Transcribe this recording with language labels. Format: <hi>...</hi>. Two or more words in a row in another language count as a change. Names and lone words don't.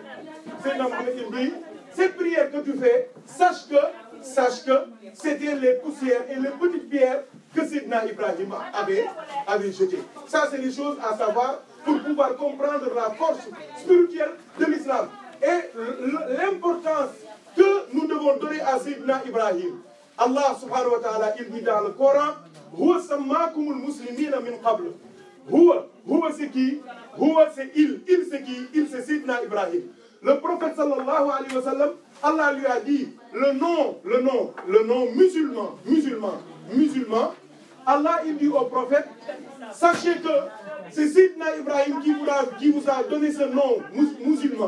<fr>C'est dans il dit, cette prière que tu fais, sache que c'était les poussières et les petites pierres que Sidna Ibrahim avait jetées. Ça, c'est les choses à savoir pour pouvoir comprendre la force spirituelle de l'islam. et l'importance que nous devons donner à Sayyidina Ibrahim.</fr> <ar>الله سبحانه وتعالى,</ar> <fr>il dit dans le Coran,</fr> <ar>هو سماكم المسلمين من قبل.</ar> <fr>Huwa c'est qui? Huwa c'est il c'est qui? Il c'est Sayyidina Ibrahim. Le prophète</fr> <ar>صلى الله عليه وسلم,</ar> <fr>Allah lui a dit le nom musulman. Allah il dit au prophète, sachez que c'est Sayyidina Ibrahim qui vous a donné ce nom musulman.</fr>